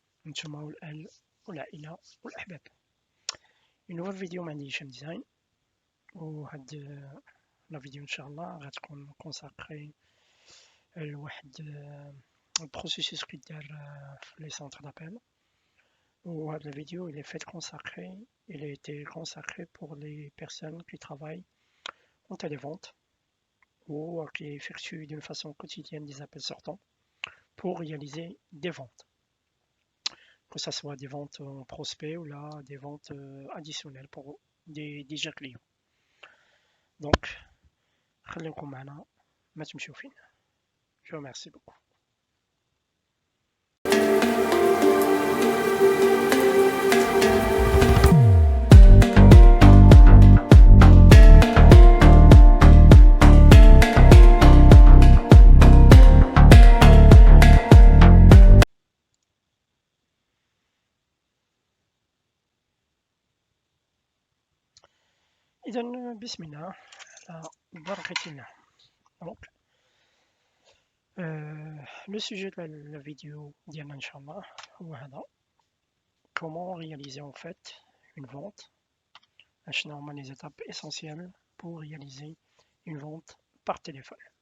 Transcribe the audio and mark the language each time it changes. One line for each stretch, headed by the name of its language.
Arabic: نتوما والأهل والعائلة والأحباب.
French: Une nouvelle vidéo
Arabic: مع هشام ديزاين وهاد لا فيديو إن شاء الله غتكون كونساكري لواحد البروسيسوس كيدار في لي سونتر دابيل.
French: وهاد la vidéo il a été consacré pour les personnes qui travaillent en télévente ou qui effectuent d'une façon quotidienne des appels sortants pour réaliser des ventes. Que ce soit des ventes en prospect ou là des ventes additionnelles pour des déjà clients.
Arabic: Donc, خليكم معنا ما تمشيو فين.
French: Je vous remercie beaucoup.
Arabic: إذا بسم الله على بركة الله.
French: Donc, le sujet de la vidéo
Arabic: ديالنا إن شاء الله هو هذا.
French: Comment réaliser en fait une vente.
Arabic: شنو هما
French: les étapes essentielles pour réaliser une vente par téléphone.